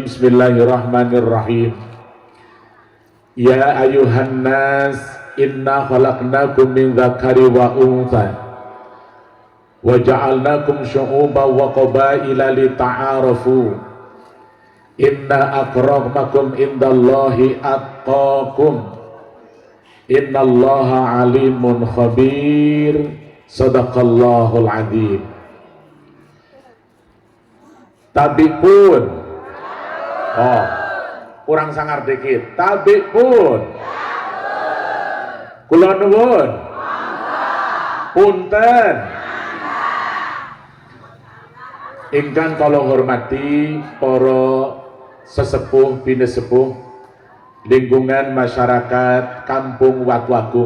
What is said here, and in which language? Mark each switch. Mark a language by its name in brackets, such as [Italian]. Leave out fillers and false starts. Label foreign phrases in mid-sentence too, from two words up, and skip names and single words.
[Arabic] بسم الله الرحمن الرحيم. يا أيها الناس إنا خلقناكم من ذكر وأنثى وجعلناكم شعوبا وقبائل لتعارفوا إن أكرمكم عند الله أتقاكم إن الله عليم خبير. صدق الله العظيم. [Lampung Api] Tabik pun, [Indonesian] oh kurang sangar dikit. [Lampung Api] Tabik pun, [Javanese] kula nuwun, punten. Ingkang kula hormati para sesepuh binesepuh lingkungan masyarakat Kampung Watu-Agung.